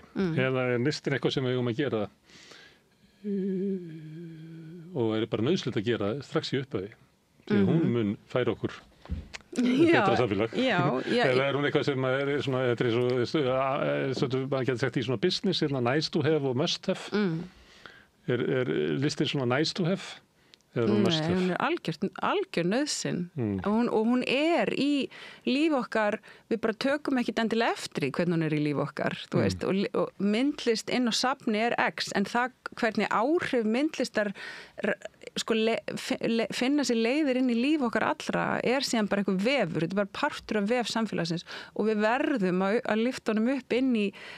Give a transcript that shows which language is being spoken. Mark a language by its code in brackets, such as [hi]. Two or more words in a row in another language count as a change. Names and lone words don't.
[is] Eða er listin eitthvað sem við eigum að gera og er bara nauðsynlegt að gera strax í upphafi. Því að hún mun færa okkur betra samfélag. Eða er hún eitthvað sem er svona, þetta er svo, maður getur sagt í svona business, [en] nice to have [is] og [en] must have. [is] Er listin svona [en] nice to have? [is] er hún mest hún er algjör nauðsyn og hún er í líf okkar, við bara tökum ekkit endilega eftir í hvernig hún er í líf okkar, þú veist, og myndlist inn á safni er X, en það hvernig áhrif myndlistar sko finna sér leiðir inn í líf okkar allra er síðan bara eitthvað vefur, þetta er bara partur af vef samfélagsins og við verðum að lyfta honum upp inn í